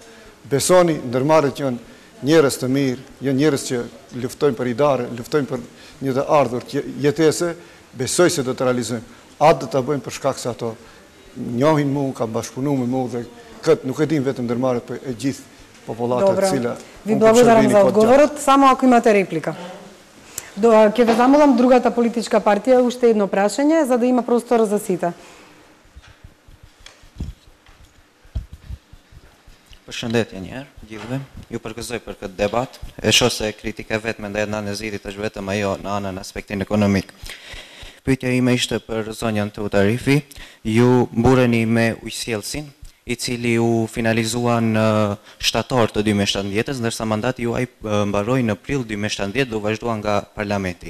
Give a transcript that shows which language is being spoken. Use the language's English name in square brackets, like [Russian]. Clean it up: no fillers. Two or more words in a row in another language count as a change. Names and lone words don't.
[Albanian] Besoni, ndërmarrjet janë njerëz të mirë, janë njerëz që luftojnë për idare, luftojnë për një të ardhur jetese, besoj se do të realizojmë. Atë do të bëjmë për shkak se ato njohin mua, ka bashkëpunuar me mua dhe këtë nuk e dim vetëm ndërmarrjet, por e gjithë populata cila... [Macedonian] Ви благодарам за одговорот. Само ако имате реплика. Ќе ве замолам другата политичка партија уште едно прашање, за да има простор за сите. [Albanian] Përshëndetje një herë, gjithëve. Ju përgëzoj për këtë debat. E shoh se kritika vetëm ndaj Adnan Nezirit është vetëm ajo në anën aspektin ekonomik. Pyetja ime ishte për zonjën Teutarifi. Ju mbureni me ujësjellsin, i cili u finalizua në shtator të 2017, ndërsa mandati juaj mbaroi në prill 2017 dhe vazhdua nga parlamenti.